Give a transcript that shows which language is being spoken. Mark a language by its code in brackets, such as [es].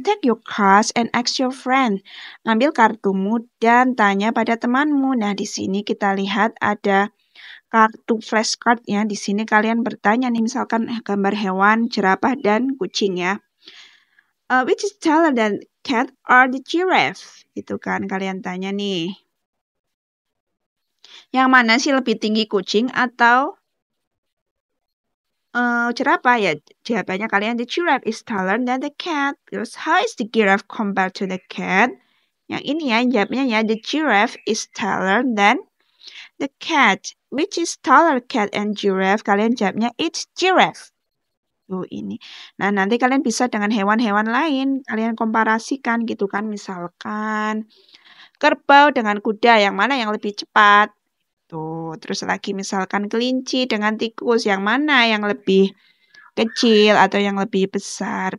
[en] Take your cards and ask your friend. [id] Ambil kartumu dan tanya pada temanmu. Nah, di sini kita lihat ada kartu flashcard ya. Di sini kalian bertanya nih, misalkan gambar hewan, jerapah dan kucing ya. [en] Which is taller than cat or the giraffe? [id] Itu kan kalian tanya nih. Yang mana sih lebih tinggi, kucing atau jerapah ya? Jawabannya kalian, [en] the giraffe is taller than the cat. [id] Terus [en] how is the giraffe compared to the cat? [id] Yang ini ya, jawabnya ya, [en] the giraffe is taller than the cat. Which is taller, cat and giraffe? [id] Kalian jawabnya [en] it's giraffe. [id] Tuh ini. Nah, nanti kalian bisa dengan hewan-hewan lain. Kalian komparasikan gitu kan. Misalkan kerbau dengan kuda, yang mana yang lebih cepat? Tuh, terus lagi misalkan kelinci dengan tikus, yang mana yang lebih kecil atau yang lebih besar?